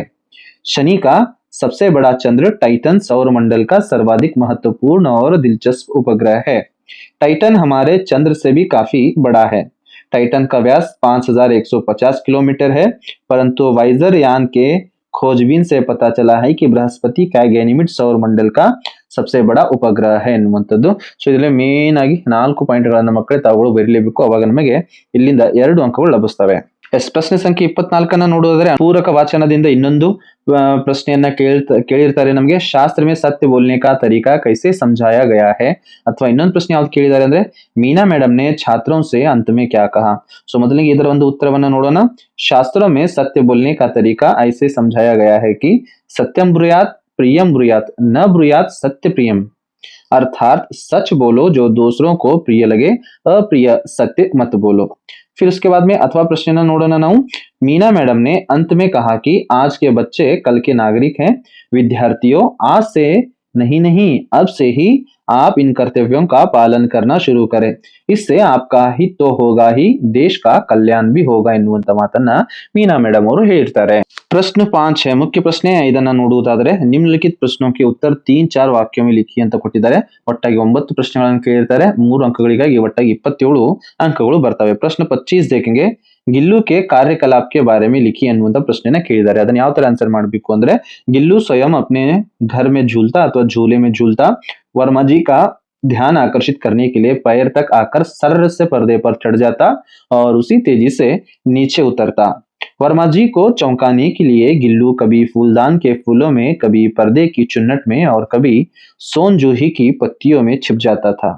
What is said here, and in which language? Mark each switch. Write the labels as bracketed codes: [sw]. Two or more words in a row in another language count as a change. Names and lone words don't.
[hi] शनि का सबसे बड़ा चंद्र टाइटन सौर मंडल का सर्वाधिक महत्वपूर्ण और दिलचस्प उपग्रह है. टाइटन हमारे चंद्र से भी काफी बड़ा है. टाइटन का व्यास 5150 किलोमीटर है, परंतु वाइजर यान के खोजबीन से पता चला है कि बृहस्पति का गैनिमिड सौर मंडल का सबसे बड़ा [kn] ಉಪಗ್ರಹ ಎನ್ನುವಂಥದ್ದು. ಸೊ ಇದರಲ್ಲಿ ಮೇನ್ ಆಗಿ 4 ಪಾಯಿಂಟ್ಗಳನ್ನ ಮಕ್ಕಳೇ ತಾವುಗಳು ಬರೀಲೇಬೇಕು, ಅವಾಗ ನಮಗೆ ಇಲ್ಲಿಂದ 2 ಅಂಕಗಳು ಲಭಿಸ್ತವೆ. ಪ್ರಶ್ನೆ ಸಂಖ್ಯೆ 24 ನೋಡೋದಾದ್ರೆ, ಪೂರಕ ವಾಚನದಿಂದ ಇನ್ನೊಂದು ಪ್ರಶ್ನೆಯನ್ನ ಕೇಳಿರ್ತಾರೆ ನಮಗೆ, [hi] ಶಾಸ್ತ್ರ में सत्य बोलने का तरीका कैसे समझाया गया है. [kn] ಅಥವಾ ಇನ್ನೊಂದು ಪ್ರಶ್ನೆ ಯಾವ್ದು ಕೇಳಿದ್ದಾರೆ ಅಂದ್ರೆ, [hi] मीना मैडम ने छात्रों से अंत में क्या कहा. [kn] ಸೊ ಮೊದಲಿಗೆ ಇದರ ಒಂದು ಉತ್ತರವನ್ನ ನೋಡೋಣ. [hi] शास्त्रों में सत्य बोलने का तरीका ऐसे समझाया गया है कि सत्यम ब्रूयात प्रियम ब्रूयात न ब्रूयात सत्य प्रियम, अर्थात सच बोलो जो दूसरों को प्रिय लगे, अप्रिय सत्य मत बोलो. फिर उसके बाद में अथवा प्रश्न नोड़ना नाउ, मीना मैडम ने अंत में कहा कि आज के बच्चे कल के नागरिक हैं. विद्यार्थियों, आज से नहीं अब से ही आप इन कर्तव्यों का पालन करना शुरू करें, इससे आपका हित तो होगा ही, देश का कल्याण भी होगा [kn] ಎನ್ನುವಂತ ಮಾತನ್ನ [hi] मीना मैडम [kn] ಅವರು ಹೇಳ್ತಾರೆ. [hi] प्रश्न 5 है, मुख्य [kn] प्रश्ನೆ ಇದನ್ನ ನೋಡುವುದಾದರೆ, [hi] निम्नलिखित प्रश्नों के उत्तर 3-4 वाक्यों में लिखिए [kn] ಅಂತ ಕೊಟ್ಟಿದ್ದಾರೆ. ಒಟ್ಟಾಗಿ 9 ಪ್ರಶ್ನೆಗಳನ್ನು ಕೇಳಿರ್ತಾರೆ. 3 ಅಂಕಗಳಿಗಾಗಿ ಒಟ್ಟಾಗಿ 27 ಅಂಕಗಳು ಬರ್ತವೆ. [hi] प्रश्न 25 देखेंगे, गिल्लू के कार्यकलाप के बारे में लिखिए [kn] ಅನ್ನುವಂತ ಪ್ರಶ್ನೆನ ಕೇಳಿದ್ದಾರೆ. ಅದನ್ನ ಯಾವ ತರ ಆನ್ಸರ್ ಮಾಡಬೇಕು ಅಂದ್ರೆ, [hi] गिल्लू स्वयं अपने घर में झूलता अथवा झूले में झूलता, वर्मा जी का ध्यान आकर्षित करने के लिए पैर तक आकर सर्र से पर्दे पर चढ़ जाता और उसी तेजी से नीचे उतरता। वर्मा जी को चौंकाने के लिए गिल्लू कभी फूलदान के फूलों में, कभी पर्दे की चुन्नट में और कभी सोन जूही की पत्तियों में छिप जाता था।